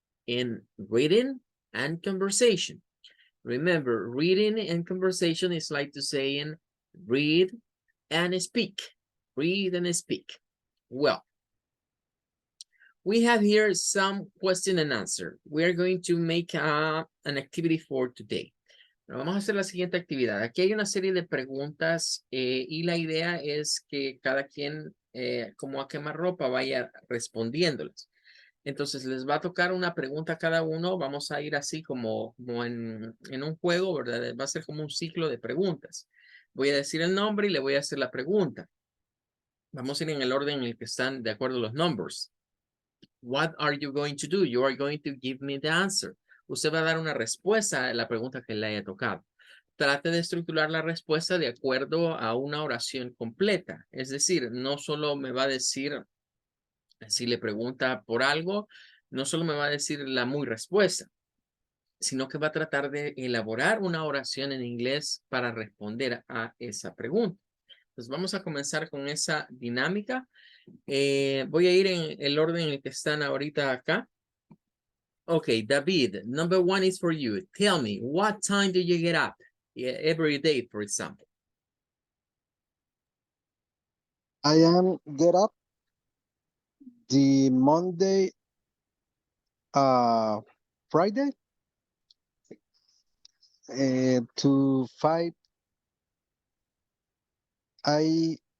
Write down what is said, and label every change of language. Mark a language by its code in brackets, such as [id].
[en] In reading and conversation. Remember, reading and conversation is like to saying read and speak. Read and speak. Well, we have here some question and answer. We are going to make an activity for today. [es] Vamos a hacer la siguiente actividad. Aquí hay una serie de preguntas y la idea es que cada quien, como a quemarropa, vaya respondiéndolas. Entonces, les va a tocar una pregunta a cada uno. Vamos a ir así como en un juego, ¿verdad? Va a ser como un ciclo de preguntas. Voy a decir el nombre y le voy a hacer la pregunta. Vamos a ir en el orden en el que están de acuerdo los numbers. [en] What are you going to do? You are going to give me the answer. [es] Usted va a dar una respuesta a la pregunta que le haya tocado. Trate de estructurar la respuesta de acuerdo a una oración completa. Es decir, no solo me va a decir, si le pregunta por algo, no solo me va a decir la muy respuesta, sino que va a tratar de elaborar una oración en inglés para responder a esa pregunta. Entonces vamos a comenzar con esa dinámica. Voy a ir en el orden en el que están ahorita acá. [en] Okay, David, number one is for you. Tell me, what time do you get up every day, for example? I am get up the Monday, Friday, to 5 a.m.